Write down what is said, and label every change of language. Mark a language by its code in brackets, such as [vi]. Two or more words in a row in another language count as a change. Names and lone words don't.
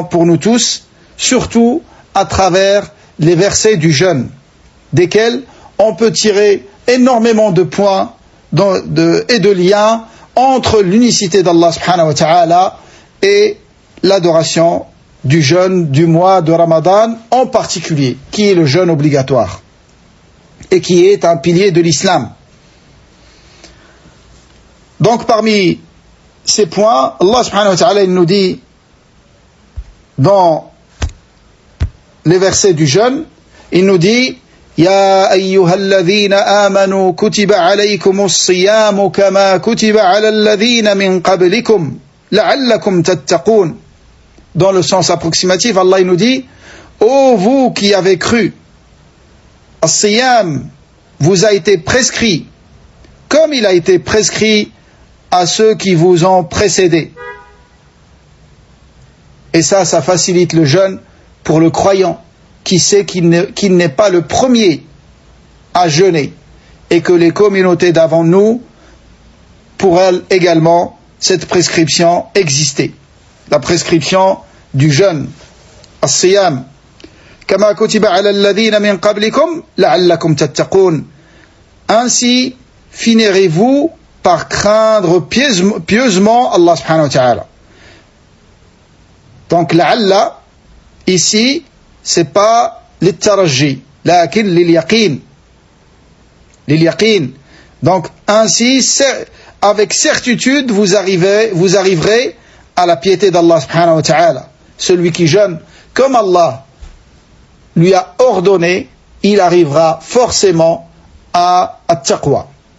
[fr] pour nous tous, surtout à travers les versets du jeûne, desquels on peut tirer énormément de points et de liens entre l'unicité d'Allah [ar] سبحانه وتعالى [fr] et l'adoration du jeûne du mois de Ramadan en particulier, qui est le jeûne obligatoire et qui est un pilier de l'islam. Donc parmi ces points, Allah [ar] سبحانه وتعالى [fr] il nous dit dans les versets du jeûne, il nous dit [ar] يا أيها الذين آمنوا كتب عليكم الصيام كما كتب على الذين من قبلكم لعلكم تتقون. [fr] Dans le sens approximatif, Allah il nous dit ô vous qui avez cru, as-siyam vous a été prescrit comme il a été prescrit à ceux qui vous ont précédés. Et ça facilite le jeûne pour le croyant qui sait qu'il n'est pas le premier à jeûner et que les communautés d'avant nous, pour elles également, cette prescription existait. La prescription du jeûne, as-siyam, [ar] كما كتب على الذين من قبلكم لعلكم تتقون. [fr] Ainsi finirez-vous par craindre pieusement Allah [ar] سبحانه وتعالى. [fr] Donc la'alla ici c'est pas l'ittarajji, [ar] لكن لليقين. [fr] Lil-yaqin. Donc ainsi, avec certitude, vous arriverez à la piété d'Allah [ar] سبحانه وتعالى. [fr] Celui qui jeûne comme Allah lui a ordonné, il arrivera forcément à at-taqwa.